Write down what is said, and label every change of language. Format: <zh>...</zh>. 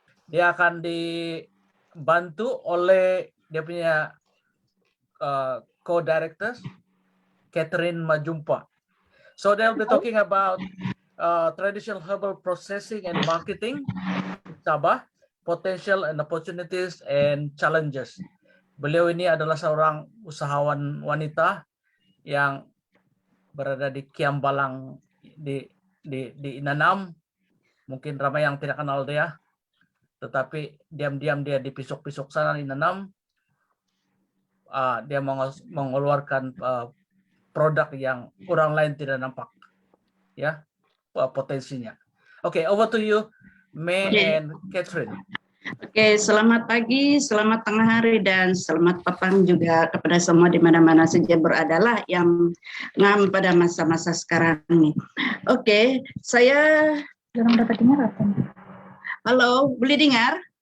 <ms>Dia akan dibantu oleh dia punya co-directors, Catherine Majumpa.</ms> <en>So they'll be talking about traditional herbal processing and marketing, Sabah, potential and opportunities and challenges.</en> <ms>Beliau ini adalah seorang usahawan wanita yang berada di Kiambalang di Inanam. Mungkin ramai yang tidak kenal dia, tetapi diam-diam dia di pisuk-pisuk sana di Inanam. Dia mengeluarkan produk yang orang lain tidak nampak, ya, potensinya.</ms> <en>Oke, over to you, May and Catherine.</en> <ms>Oke, selamat pagi, selamat tengah hari, dan selamat petang juga kepada semua di mana-mana saja beradalah yang ngam pada masa-masa sekarang ini. Oke, saya dapat dengar apa? Halo, boleh dengar?</ms>